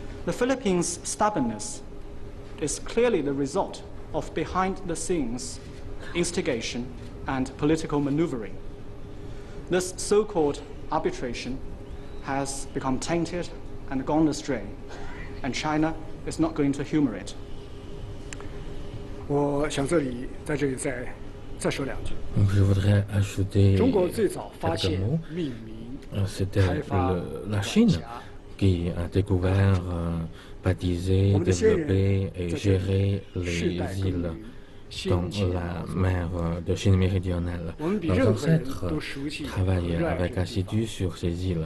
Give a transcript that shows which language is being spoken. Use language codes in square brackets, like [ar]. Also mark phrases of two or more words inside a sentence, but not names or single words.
[en] The Philippines' stubbornness is clearly the result of behind-the-scenes instigation and political maneuvering. This so-called arbitration has become tainted and gone astray, and China is not going to humor it. [zh] 我想在这里再说两句。 [fr] Je voudrais ajouter [zh] 中国最早发 [fr] quelques [zh] 现 [fr] mots. [zh] 命名 [fr] C'était la Chine qui a découvert, baptisé, développé et géré les îles dans la mer de Chine méridionale. Nos ancêtres travaillaient avec assidu sur ces îles.